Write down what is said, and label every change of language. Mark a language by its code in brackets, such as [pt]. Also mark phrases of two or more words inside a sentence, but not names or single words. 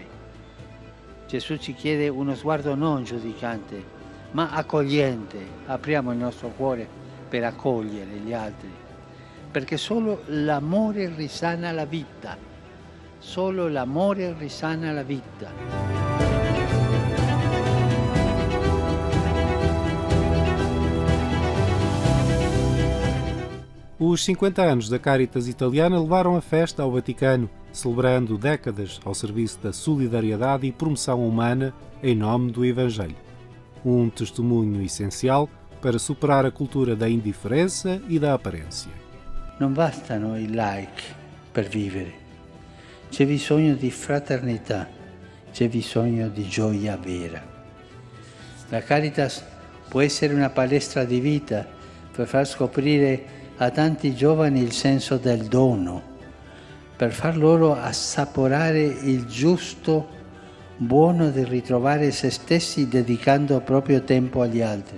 [it] Gesù ci chiede uno sguardo non giudicante, ma accogliente. Apriamo il nostro cuore per accogliere gli altri, perché solo l'amore risana la vita. Solo l'amore risana la vita. [pt] Os 50 anos da Caritas italiana levaram a festa ao Vaticano, celebrando décadas ao serviço da solidariedade e promoção humana em nome do Evangelho. Um testemunho essencial para superar a cultura da indiferença e da aparência. [it] Non bastano i like per vivere. C'è bisogno di fraternità, c'è bisogno di gioia vera. La Caritas può essere una palestra di vita per far scoprire a tanti giovani il senso del dono, per far loro assaporare il giusto buono di ritrovare se stessi dedicando proprio tempo agli altri.